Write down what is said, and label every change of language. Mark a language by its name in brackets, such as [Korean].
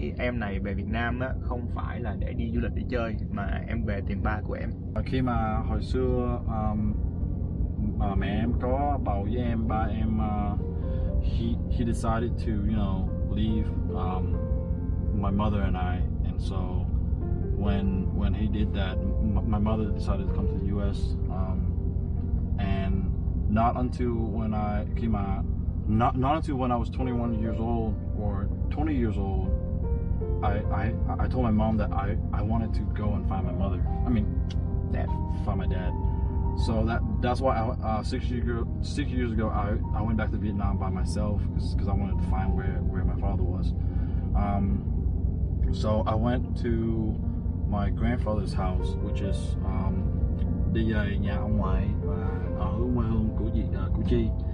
[Vietnamese] em này về Việt Nam á, không phải là để đi du lịch để chơi mà em về tìm ba của em. Khi mà hồi xưa bà mẹ em có bầu với em, ba em [English] he decided to, you know, leave my mother and I, and so when he did that, my mother decided to come to the US, and not until when I came out, not until when I was 21 years old or 20 years old, I told my mom that I wanted to go and find my mother. I mean, dad. Find my dad. So that's why I, 6 years ago, I went back to Vietnam by myself because I wanted to find where my father was. So I went to my grandfather's house, which is [Vietnamese] đi về nhà ông ngoại và ở quê hương của chị, Củ Chi.